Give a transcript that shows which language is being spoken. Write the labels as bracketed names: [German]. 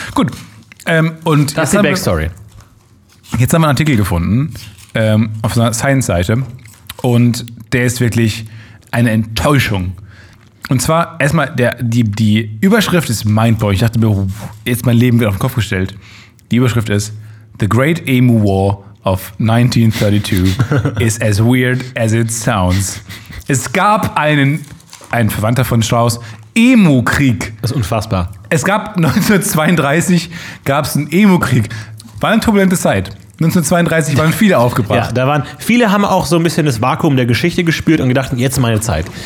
[German] Gut. Und das ist die Backstory. Jetzt haben wir einen Artikel gefunden auf einer Science-Seite und der ist wirklich eine Enttäuschung. Und zwar erstmal, die Überschrift ist mindblowing. Ich dachte mir, jetzt mein Leben wird auf den Kopf gestellt. Die Überschrift ist, [English] The Great Emu War of 1932 is as weird as it sounds. [German] Es gab einen Verwandter von Strauss, Emu-Krieg. Das ist unfassbar. Es gab 1932, gab es einen Emu-Krieg. War eine turbulente Zeit. 1932 waren viele aufgebracht. Ja, da waren viele, haben auch so ein bisschen das Vakuum der Geschichte gespürt und gedacht, jetzt ist meine Zeit.